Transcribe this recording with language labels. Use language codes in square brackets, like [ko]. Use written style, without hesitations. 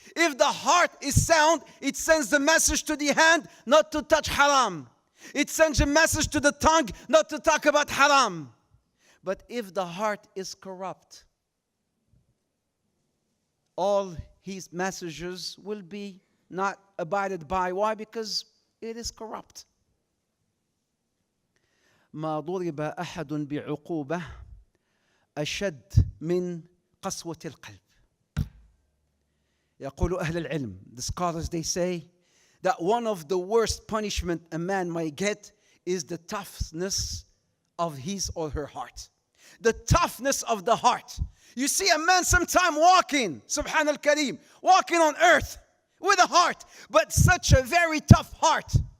[en] If the heart is sound, it sends the message to the hand not to touch haram. It sends a message to the tongue not to talk about haram. But if the heart is corrupt, all his messages will be not abided by. Why? Because it is corrupt. [ar] ما ضرب أحد بعقوبة أشد من قسوة القلب. يقول أهل العلم, [en] the scholars, they say that one of the worst punishment a man might get is the toughness of his or her heart. The toughness of the heart. You see a man sometime walking, Subhan al-Kareem, walking on earth with a heart, but such a very tough heart.